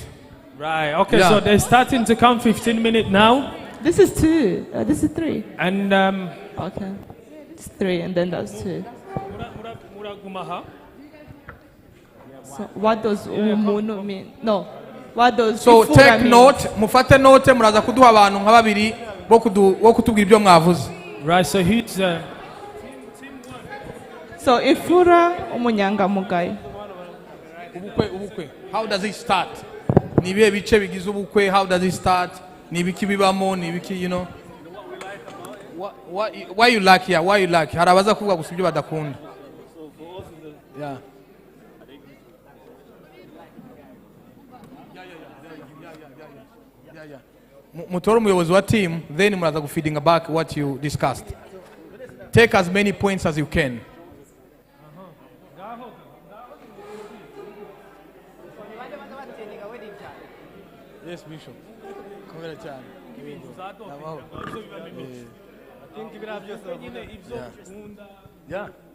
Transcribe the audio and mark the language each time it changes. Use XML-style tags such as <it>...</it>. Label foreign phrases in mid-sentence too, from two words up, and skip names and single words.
<en>Right, okay, so they're starting to count 15 minutes now. This is 2. This is 3. And, okay. It's 3, and then that's 2. So what does umuno mean? No. What does So ifura take mean? note,</en> <rw>mufate note, muraza kuduha abantu nka babiri bo kutubwira ibyo mwavuze.</rw> <en>Right, so he's</en> <rw>So ifura umunyangamugayo. Ubukwe.</rw> <en>How does it start?</en> <rw>Ni bihe bice bigize ubukwe?</rw> <en>How does it start?</en> <rw>Ni biki bibamo, ni biki,</rw> <en>you know? Why you like here? Why you like?</en> <rw>Harabaza kuvuga gusa ibyo badakunda. Yeah. Mutoro umuyobozi wa team, then muraza gufeeding back</rw> <en>what you discussed. Take as many points as you can. Yes, Bishop. Yeah.</en>